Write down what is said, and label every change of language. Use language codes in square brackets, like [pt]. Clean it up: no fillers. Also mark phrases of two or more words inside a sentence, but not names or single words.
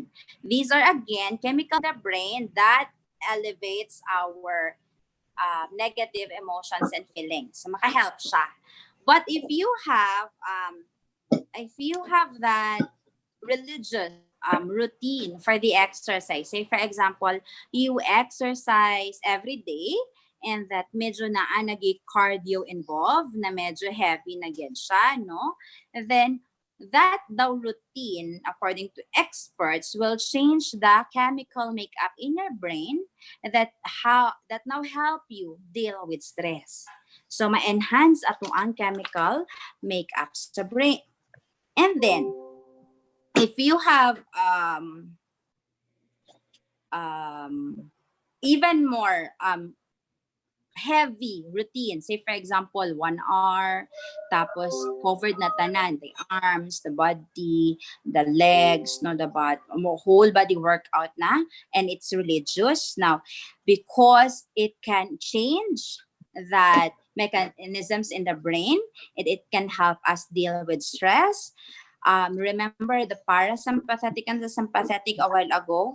[en] These are again chemicals in the brain that elevates our negative emotions and feelings. [hil] So makahelp siya. [en] But if you have that religious routine for the exercise, say for example, you exercise every day and that [hil] medyo nagi [en] cardio involved, [hil] na medyo [en] heavy [hil] na gid siya, no? [en] And then that the routine, according to experts, will change the chemical makeup in your brain that now help you deal with stress. [hil] So ma-enhance ato ang [en] chemical makeup [hil] sa brain. [en] And then if you have even more heavy routine, say for example 1 hour, [hil] tapos covered na tanan, [en] the arms, the body, the legs, no, the body, whole body workout na, and it's religious now because it can change that mechanisms in the brain. It can help us deal with stress. Remember the parasympathetic and the sympathetic a while ago.